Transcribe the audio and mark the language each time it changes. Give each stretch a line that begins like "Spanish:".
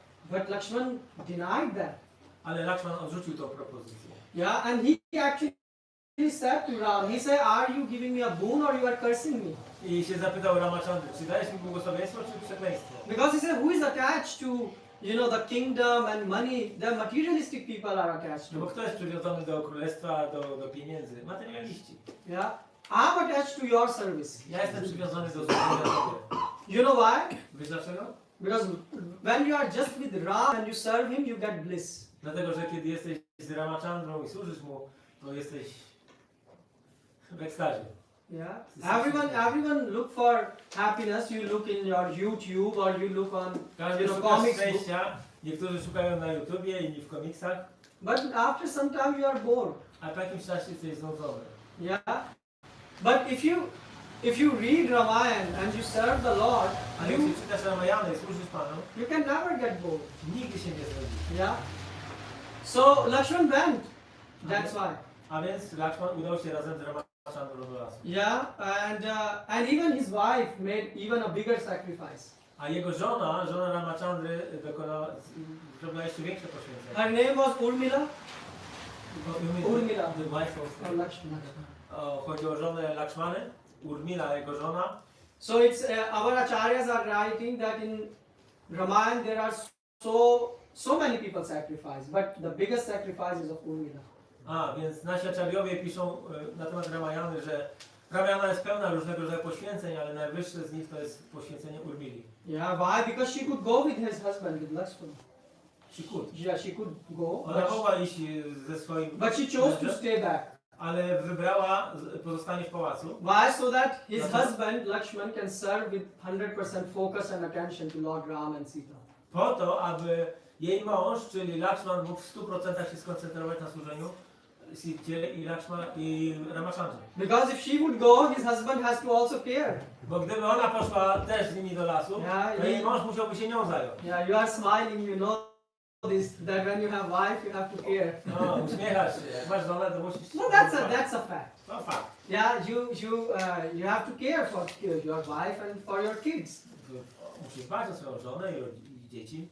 English: But Lakshman denied that.
Polish: Ale Lakshman odrzucił tą propozycję.
English: Yeah, and he actually said to Ram, he said, are you giving me a boon or you are cursing me?
Polish: I się zapytał Ramachandry, czy dajesz mi błogosławieństwo, czy przekleństwo?
English: Because he said, who is attached to, the kingdom and money? The materialistic people are attached
Polish: No bo
English: to.
Polish: kto jest przywiązany do królestwa, do pieniędzy? Materialiści.
English: Yeah, I'm attached to your service.
Polish: Ja jestem przywiązany do służenia Tobie.
English: You know why?
Polish: Wiesz dlaczego?
English: Because when you are just with Ram and you serve him, you get bliss.
Polish: Dlatego, że kiedy jesteś z Ramachandrą i służysz mu, to jesteś w ekstazie.
English: Yeah. Everyone look for happiness. You look in your YouTube or you look on
Polish: Każdy szuka
English: comics book.
Polish: szczęścia. Niektórzy szukają na YouTubie, inni w komiksach.
English: But after some time you are bored.
Polish: A po jakimś czasie jesteś znudzony.
English: Yeah. But if you read Ramayana and you serve the Lord,
Polish: Ale jeśli czytasz Ramayana i służysz Panu,
English: you can never get bored.
Polish: nigdy się nie znudzisz.
English: Yeah. So Lakshman went. That's why.
Polish: A więc Lakshman udał się razem z Ramachandrą do lasu.
English: Yeah, and even his wife made even a bigger sacrifice.
Polish: A jego żona Ramachandry zrobiła jeszcze większe poświęcenie.
English: Her name was Urmila. Urmila. The wife of Or Lakshman.
Polish: chodzi o żonę Lakshmany, Urmila, jego żona.
English: So it's our acharyas are writing that in Ramayana there are so many people sacrifice, but the biggest sacrifice is of Urmila.
Polish: A, więc nasi acharyowie piszą na temat Ramayany, że Ramayana jest pełna różnego rodzaju poświęceń, ale najwyższe z nich to jest poświęcenie Urmili.
English: Yeah, why? Because she could go with his husband, with Lakshman. She could. Yeah, she could go,
Polish: Ona mogła iść ze swoim
English: but she chose to
Polish: mężem,
English: stay back.
Polish: ale wybrała pozostanie w pałacu.
English: Why? So that his
Polish: Dlaczego?
English: husband Lakshman can serve with 100% focus and attention to Lord Ram and Sita.
Polish: Po to, aby jej mąż, czyli Lakshman, mógł w 100% się skoncentrować na służeniu Sicie i Ramachandrze.
English: Because if she would go, his husband has to also care.
Polish: Bo gdyby ona poszła też z nimi do lasu,
English: Yeah,
Polish: to jej mąż musiałby się nią zająć.
English: Yeah, you are smiling, you know this, that when you have wife, you have to care.
Polish: No, uśmiechasz się. Jak masz żonę, to musisz...
English: No, that's a fact.
Polish: To fakt.
English: Yeah, you have to care for your wife and for your kids.
Polish: Musisz dbać o swoją żonę i dzieci.